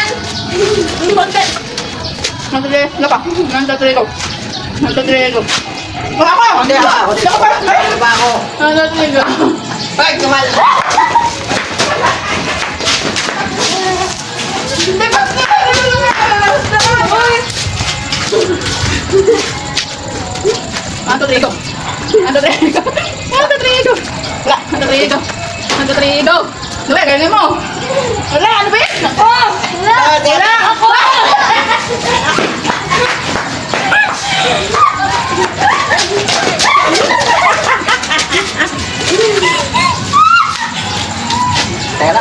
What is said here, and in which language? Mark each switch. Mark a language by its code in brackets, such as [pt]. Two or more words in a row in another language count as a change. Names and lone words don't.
[tl] Bakit? 1, 2, 3, lapa! 1, 2, 3, [en] go! 1, 2, 3, go! [tl] Baka ako! Hindi ako. Ano ba ako? [en] 1, 2, 3, go! [tl] Ay, kumal. Hindi ba? [en] One, two, three, go. 1, 2, 3, go. 1, 2, 3, go. Wala. 1, 2, 3, go. 1, 2, 3, go. [tl] Luwe, ganyan mo. Wala, ano ba yan? Ako! Wala! Ako! Teka.